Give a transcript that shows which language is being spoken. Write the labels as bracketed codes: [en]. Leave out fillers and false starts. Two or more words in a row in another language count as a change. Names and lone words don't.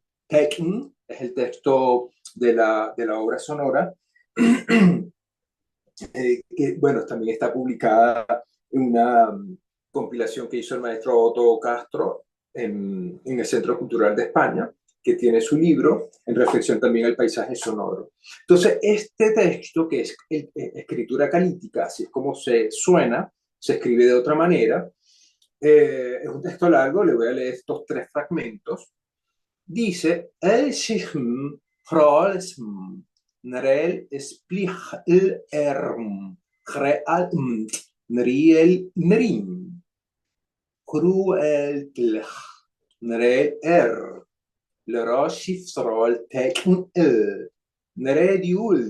[es] Tekken es el texto de la obra sonora, que, bueno, también está publicada en una compilación que hizo el maestro Otto Castro en el Centro Cultural de España, que tiene su libro en reflexión también al paisaje sonoro. Entonces, este texto, que es escritura calítica, así es como se suena, se escribe de otra manera, es un texto largo, le voy a leer estos 3 fragmentos. Dice, El Shihm Hrolsm, Nrel Splih Erm, Hreal Nriel Nrim, Cruel Tlch, Nrel Leroshif Srol Tekn Nrediul